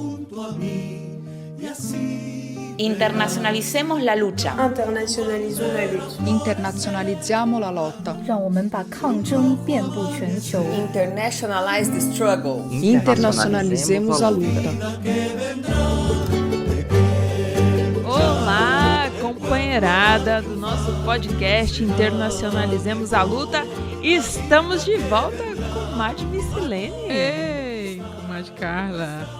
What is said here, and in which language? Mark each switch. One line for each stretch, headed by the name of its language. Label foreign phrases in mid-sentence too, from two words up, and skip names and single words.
Spanish: Internacionalicemos la lucha.
French: Internationalisons la lutte.
Italian: Internazionalizziamo la lotta.
Chinese: 让我们把抗争遍布全球。
English: Internationalize the struggle.
Portuguese: Internazionalizzemos a luta. Olá, companheirada do nosso podcast Internacionalizemos a Luta. Estamos de volta com Madi Missilene. Ei, com Madi Carla.